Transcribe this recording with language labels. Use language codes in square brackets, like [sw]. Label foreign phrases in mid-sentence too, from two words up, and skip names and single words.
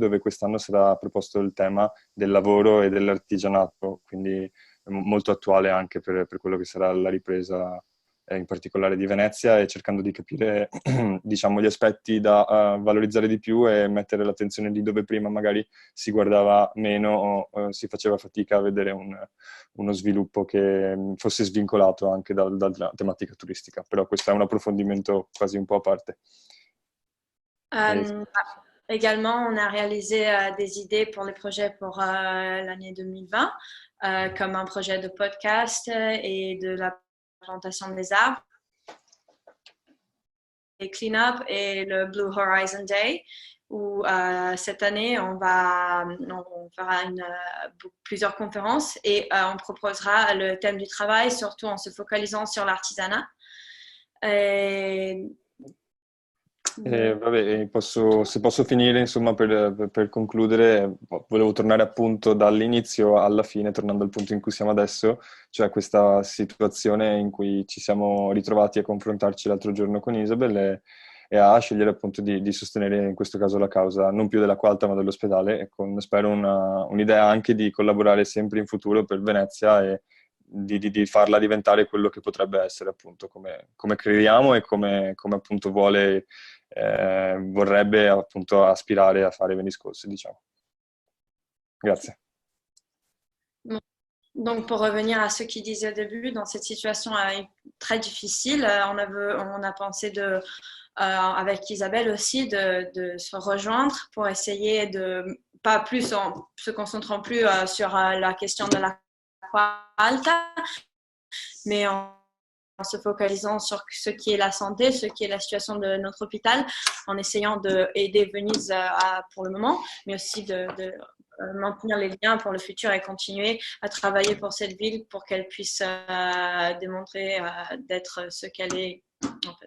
[it] dove quest'anno sarà proposto il tema del lavoro e dell'artigianato, quindi molto attuale anche per quello che sarà la ripresa in particolare di Venezia, e cercando di capire diciamo gli aspetti da valorizzare di più e mettere l'attenzione lì dove prima magari si guardava meno o si faceva fatica a vedere uno sviluppo che fosse svincolato anche dalla tematica turistica. Però questo è un approfondimento quasi un po' a parte. [fr] Également, on a réalisé des idées pour les projets pour l'année 2020, comme un projet de podcast et de la plantation des arbres, et clean-up et le Blue Horizon Day, où cette année, on fera plusieurs conférences et on proposera le thème du travail, surtout en se focalisant sur l'artisanat. [it] Vabbè, se posso finire, insomma, per concludere, volevo tornare appunto dall'inizio alla fine, tornando al punto in cui siamo adesso, cioè questa situazione in cui ci siamo ritrovati a confrontarci l'altro giorno con Isabel e a scegliere appunto di sostenere in questo caso la causa non più della Qualta ma dell'ospedale, e con, spero, un'idea anche di collaborare sempre in futuro per Venezia e di farla diventare quello che potrebbe essere, appunto, come crediamo e come appunto vorrebbe appunto aspirare a fare Venice Cause, diciamo. Grazie. [fr] Donc, pour revenir à ce qu'il disait au début, dans cette situation très difficile, on a pensé avec Isabelle aussi de se rejoindre pour essayer de, pas plus en se concentrant plus sur la question de la Qualta, mais en se focalisant sur ce qui est la santé, ce qui est la situation de notre hôpital, en essayant d'aider Venise pour le moment, mais aussi de maintenir les liens pour le futur et continuer à travailler pour cette ville pour qu'elle puisse démontrer d'être ce qu'elle est en fait.